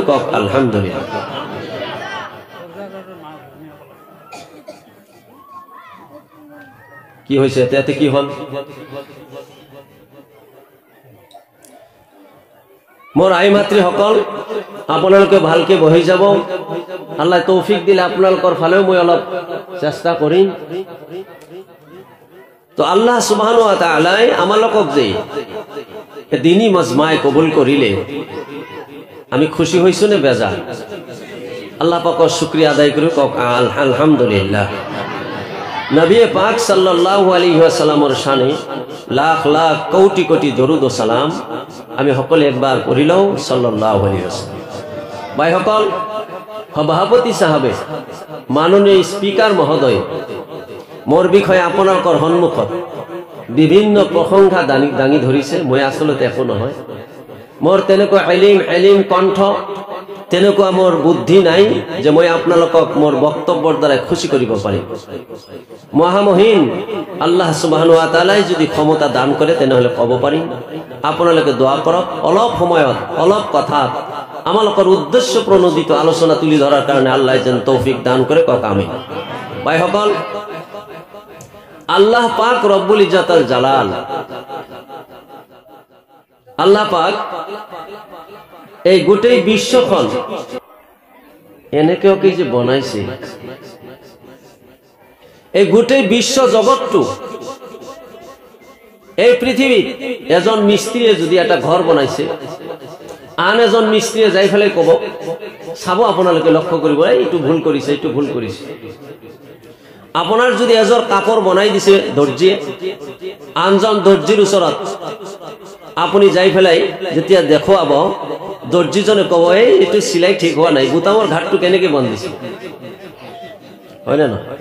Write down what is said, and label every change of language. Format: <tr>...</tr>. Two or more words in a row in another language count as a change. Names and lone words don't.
<as>কক আলহামদুলিল্লাহ। কি হৈছে এতে? কি হল? মোর আই মাতৃ সকল, আপোনালোকে ভালকে বহি যাব। আল্লাহ তৌফিক দিলে আপোনালোকৰ ফালেও মই অলপ চেষ্টা কৰিম। তো আল্লাহ</as> <ar>سبحانه وتعالى</ar> <as>আমালোকক যে দিনী মজমাই কবুল কৰিলে, আমি খুশি হৈছো নে বেজাৰ? আল্লাহ পাকৰ শুকরিয়া আদায় করি। কক আলহামদুলিল্লাহ। নবী পাক</as> <ar>صلى الله عليه وسلم</ar> <as>শানে লাখ লাখ কোটি কোটি দরুদ ও সালাম আমি সকলে</as> <bn>একবার পড়িলাম</bn> <ar>صلى الله عليه وسلم.</ar> <as>ভাই সকল, সভাপতি সাহেবে, মাননীয় স্পিকাৰ মহোদয়, মোর বিষয়ে আপোনালোকৰ সন্মুখত বিভিন্ন প্ৰশংসা দাঙি ধৰিছে। মই আসলতে একো নহয়, মোর তেনেকুৱা এলিম কণ্ঠ, তেনেকুৱা মোর বুদ্ধি নাই যে মই আপোনালোকক মোর বক্তব্যৰ দ্বাৰা খুশি কৰিব পাৰিম। মহামহিন আল্লাহ</as> <ar>سبحانه وتعالى</ar> <as>যদি ক্ষমতা দান কৰে তেনেহলে কব পাৰিম। আপোনালোকে দোয়া কৰক। অলপ সময়ত, অলপ কথাত আমালোকৰ উদ্দেশ্য প্ৰণোদিত আলোচনা তুলি ধৰাৰ কাৰণে আল্লাহ যেন তৌফিক দান কৰে। কক আমিন। ভাই সকল, আল্লাহ পাক</as> <ar>ربّ العزّة الجلال,</ar> <as>আল্লাহ পাক এই গোটেই বিশ্বখন এনেকেও কি যে বনাইছে, এই গোটেই বিশ্ব জগতটো, এই পৃথিবীত এজন মিস্ত্ৰীয়ে যদি এটা ঘৰ বনাইছে, আন এজন মিস্ত্ৰীয়ে যাই ফেলাই কব চাব আপোনালোকে লক্ষ্য কৰিব এইটো ভুল কৰিছে এইটো ভুল কৰিছে আপোনাৰ যদি এজৰ কাপড় বনাই দিছে দৰ্জিয়ে আনজন দৰ্জিৰ ওচৰত আপুনি যাই ফেলাই যেতিয়া দেখুৱাব দৰ্জিজনে ক'ব এইটো চিলাই ঠিক হোৱা নাই বুটামৰ ঘাটটো কেনেকে বন্দিছে হয় না না</as>